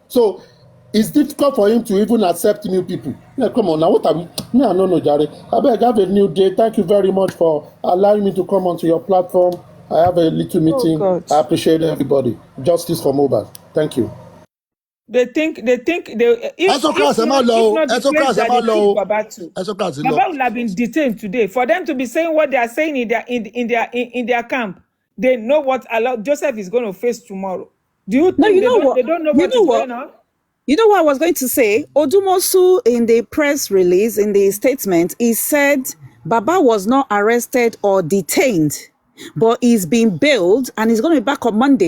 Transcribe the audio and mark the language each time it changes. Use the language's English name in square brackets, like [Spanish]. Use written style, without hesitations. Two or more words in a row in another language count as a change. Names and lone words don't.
[English] So it's difficult for him to even accept new people. Yeah, come on now. What am me? I don't know, Jerry. I beg, have a new day. Thank you very much for allowing me to come onto your platform. I have a little Oh meeting. God. I appreciate everybody. Justice for mobile. Thank you. They think they [Yoruba] Esocras ẹ má lọ [English] if o, not the place [Yoruba] Esocras ẹ [English] that [Yoruba] má [English] they [Yoruba] lọ [English] took o, [Yoruba] Baba to, Esocras ti lọ. [English] Baba would have been detained today. For them to be saying what they are saying in their camp, they know what Joseph is going to face tomorrow. Do you No, think you know what? they don't know You what know is what? going on? You know what I was going to say? Odumosu, in the press release, in the statement, he said Baba was not arrested or detained, but he's been bailed and he's going to be back on Monday.